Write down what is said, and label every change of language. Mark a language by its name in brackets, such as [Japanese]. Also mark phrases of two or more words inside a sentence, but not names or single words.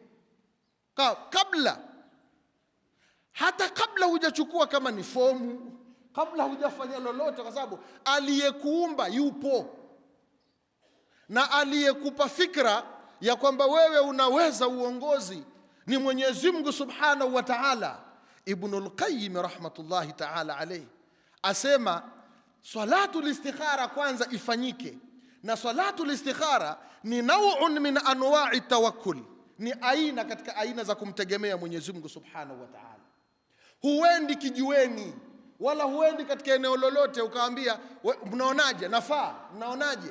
[Swahili] Hata kabla hujachukua kama ni fomu, kabla hujafanya lolote, kwa sababu aliyekuumba yupo na aliyekupa fikra ya kwamba wewe unaweza uongozi ni Mwenyezi Mungu [Arabic] سبحانه وتعالى. [Swahili] Ibn al-Qayyim [Arabic] رحمة الله تعالى عليه [Swahili] asema [Arabic] صلاة الاستخارة [Swahili] kwanza ifanyike, na [Arabic] صلاة الاستخارة [Swahili] ni [Arabic] نوع من أنواع التوكل, [Swahili] ni aina katika aina za kumtegemea Mwenyezi Mungu [Arabic] سبحانه وتعالى. [Swahili] Huendi kijiweni wala huendi katika eneo lolote ukaambia mnaonaje nafaa, mnaonaje?